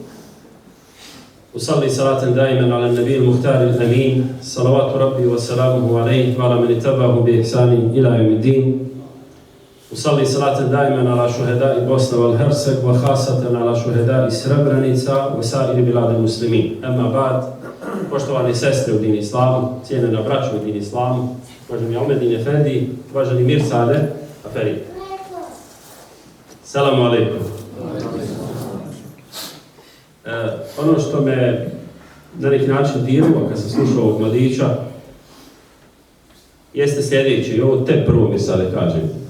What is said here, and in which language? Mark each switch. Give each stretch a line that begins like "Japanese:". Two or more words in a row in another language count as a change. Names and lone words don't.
Arabic: أصلي صلاة دائما على النبي المختار الأمين صلوات ربي وسلامه عليه وعلى من اتبعه بإحسان إلى يوم الدين أصلي صلاة دائما على شهداء بوسنة والهرسك وخاصة على شهداء Srebrenica وسائر بلاد المسلمين. أما بعد,
Bosnian: poštovane sestre u din islamu, cijenjena braćo u din islamu, uvaženi Almedin Efendi, uvaženi Mirsade Aferi.
Arabic: السلام عليكم.
Bosnian: Ono što me na neki način dirilo kad sam slušao ovog mladića jeste sljedeće, i ovo te prvo mi sada kažem.